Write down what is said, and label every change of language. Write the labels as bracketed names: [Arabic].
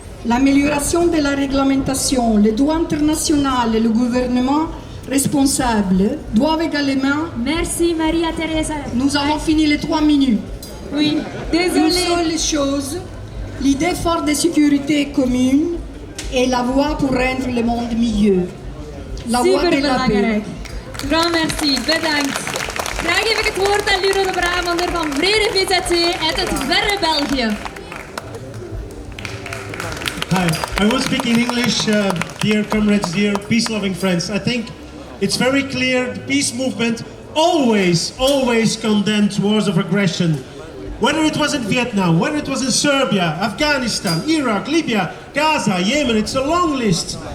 [French] L'amélioration de la réglementation, le droit international et le gouvernement responsable doivent également... Merci Maria-Teresa. Nous avons fini les 3 minutes. Oui, Une seule chose, l'idée forte de sécurité commune est la voie pour rendre le monde mieux. La voie de la paix. Grand merci, [Dutch] bedankt. Graag geef ik het woord aan Luro de Brabander van Vrede VZT uit het verre België. [English] Hi, I will speak in English, dear comrades, dear peace-loving friends. I think it's very clear the peace movement always condemned wars of aggression. Whether it was in Vietnam, whether it was in Serbia, Afghanistan, Iraq, Libya, Gaza, Yemen, it's a long list.